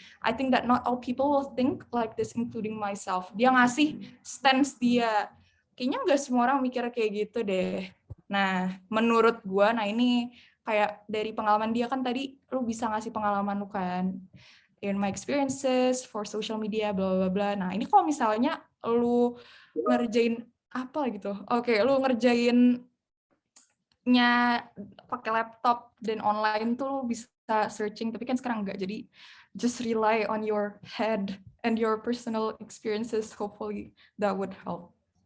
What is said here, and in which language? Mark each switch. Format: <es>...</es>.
<en>I think that not all people will think like this, including myself.</en> <id>Dia ngasih stance dia. Kayaknya nggak semua orang mikir kayak gitu deh. Nah, menurut gue, nah ini kayak dari pengalaman dia kan tadi, lu bisa ngasih pengalaman lu kan.</id> <en>In my experiences for social media, bla bla</en> <id>bla. Nah, ini kalau misalnya lu ngerjain apa gitu. Oke, lu ngerjainnya pakai laptop dan online tuh lu bisa searching, tapi kan sekarang enggak.</id> <en>Jadi just rely on your head and your personal experiences. Hopefully that would help.</en>